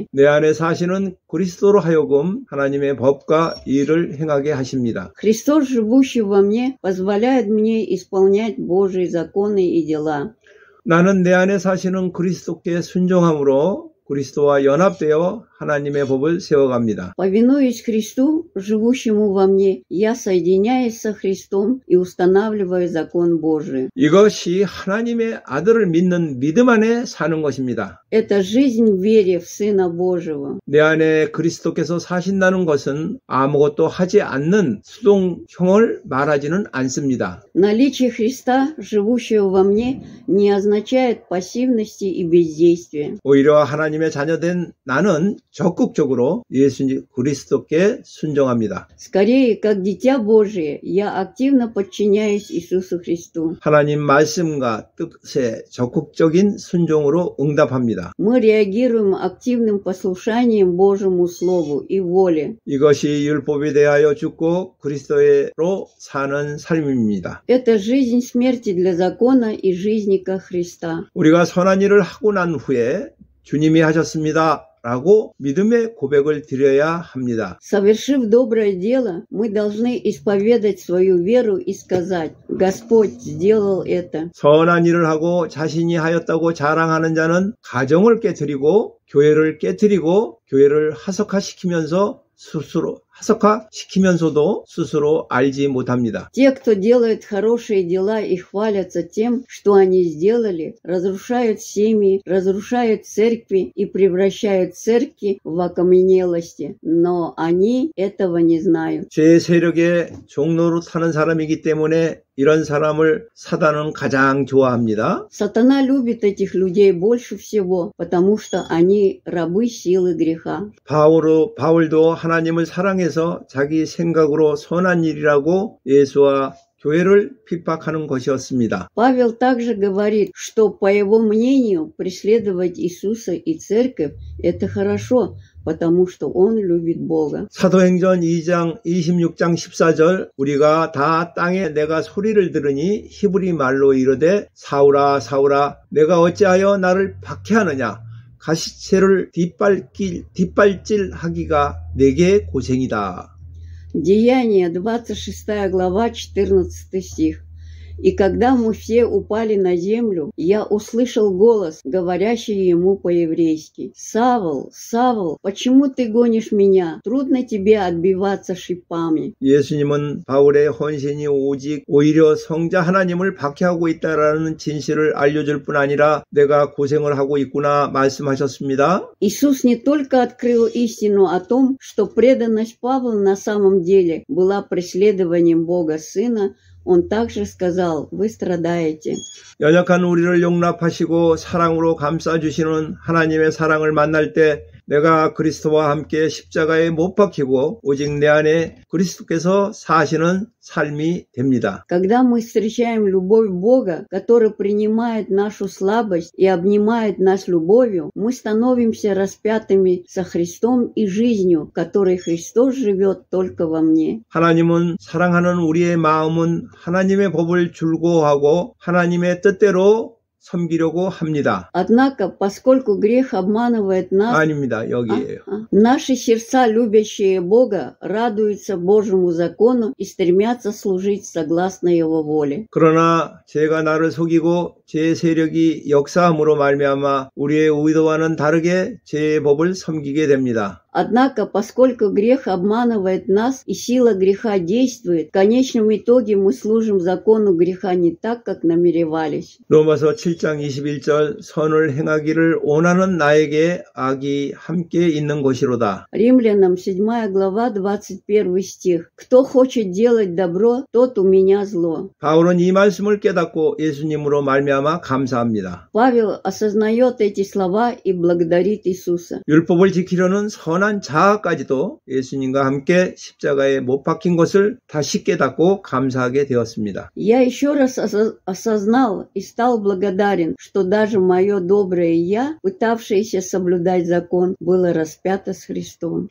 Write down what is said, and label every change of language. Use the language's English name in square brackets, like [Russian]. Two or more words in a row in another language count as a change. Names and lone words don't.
[Korean] 내 안에 사시는 그리스도로 하여금 하나님의 법과 일을 행하게 하십니다. [Russian] Христос, живущий во мне, позволяет мне исполнять Божьи законы и дела. [Korean] 나는 내 안에 사시는 그리스도께 순종함으로 그리스도와 연합되어 하나님의 법을 세워갑니다. [Russian] Повинуясь Христу, живущему во мне, я соединяюсь со Христом и устанавливаю закон Божий. [Korean] 이것이 하나님의 아들을 믿는 믿음 안에 사는 것입니다. [Russian] Это жизнь в вере в Сына Божьего. [Korean] 내 안에 그리스도께서 사신다는 것은 아무것도 하지 않는 수동형을 말하지는 않습니다. [Russian] Наличие Христа, живущего во мне, не означает пассивности и бездействия. [Korean] 오히려 하나님의 자녀된 나는 적극적으로 예수님 그리스도께 순종합니다. [Russian] Скорее, как дитя Божие, я активно подчиняюсь Иисусу Христу. [Korean] 하나님 말씀과 뜻에 적극적인 순종으로 응답합니다. [Russian] Мы реагируем активным послушанием Божьему Слову и воле. [Korean] 이것이 율법에 대하여 죽고 그리스도로 사는 삶입니다. [Russian] Это жизнь смерти для закона и жизни ко Христа. [Korean] 우리가 선한 일을 하고 난 후에 주님이 하셨습니다. 라고 믿음의 고백을 드려야 합니다. [Russian] Совершив доброе дело, мы должны исповедать свою веру и сказать: Господь сделал это. [Korean] 선한 일을 하고 자신이 하였다고 자랑하는 자는 가정을 깨트리고 교회를 깨트리고 교회를 하석화시키면서도 스스로 알지 못합니다. [Russian] Те, кто делает хорошие дела и хвалятся тем, что они сделали, разрушают семьи, разрушают церкви и превращают церкви в окаменелости, но они этого не знают. [Korean] 죄의 세력의 종로로 타는 사람이기 때문에 이런 사람을 사단은 가장 좋아합니다. [Russian] Сатана любит этих людей больше всего, потому что они рабы силы греха. [Korean] 바울도 하나님을 사랑해서 자기 생각으로 선한 일이라고 예수와 교회를 핍박하는 것이었습니다. [Russian] Павел также говорит, что, по его мнению, преследовать Иисуса и церковь – это хорошо, потому что он любит Бога. [Korean] 사도행전 2장 26장 14절 우리가 다 땅에 내가 소리를 들으니 히브리 말로 이르되 사울아 사울아 내가 어찌하여 나를 박해하느냐 가시체를 뒷발질하기가 내게 고생이다. [Russian] Деяния, 26 глава, 14 стих. И когда мы все упали на землю, я услышал голос, говорящий ему по-еврейски: «Савл, Савл, почему ты гонишь меня? Трудно тебе отбиваться шипами». [Korean] 예수님은 바울의 헌신이 오히려 성자 하나님을 박해하고 있다라는 진실을 알려줄 뿐 아니라 내가 고생을 하고 있구나 말씀하셨습니다. [Russian] Иисус не только открыл истину о том, что преданность Павла на самом деле была преследованием Бога Сына, Он также сказал: «Вы страдаете». [Korean] 연약한 우리를 용납하시고 사랑으로 감싸주시는 하나님의 사랑을 만날 때 내가 그리스도와 함께 십자가에 못 박히고 오직 내 안에 그리스도께서 사시는 삶이 됩니다. [Russian] Когда мы встречаем любовь Бога, который принимает нашу слабость и обнимает нас любовью, мы становимся распятыми со Христом и жизнью, в которой Христос живет только во мне. [Korean] 하나님은 사랑하는 우리의 마음은 하나님의 법을 즐거워하고 하나님의 뜻대로 섬기려고 합니다. [Russian] Однако, поскольку грех обманывает нас, [Korean] 아닙니다. 여기에요. [Russian] наши сердца, любящие Бога, радуются Божьему закону и стремятся служить согласно Его воле. [Korean] 그러나 죄가 나를 속이고 죄의 세력이 역사함으로 말미암아 우리의 의도와는 다르게 죄의 법을 섬기게 됩니다. [Russian] Однако, поскольку грех обманывает нас и сила греха действует, в конечном итоге мы служим закону греха не так, как намеревались. [Korean] 로마서 7장 21절 선을 행하기를 원하는 나에게 악이 함께 있는 것이로다. [Russian] Римлянам 7 глава 21 стих. Кто хочет делать добро, тот у меня зло. [Korean] 바울은 이 말씀을 깨닫고 예수님으로 말미암아 감사합니다. [Russian] Павел осознает эти слова и благодарит Иисуса. [Korean] 율법을 지키려는 선한 자아까지도 예수님과 함께 십자가에 못 박힌 것을 다시 깨닫고 감사하게 되었습니다. [Russian] Я еще раз осознал и стал благодарен, что даже мое доброе «я», пытавшееся соблюдать закон, было распято с Христом.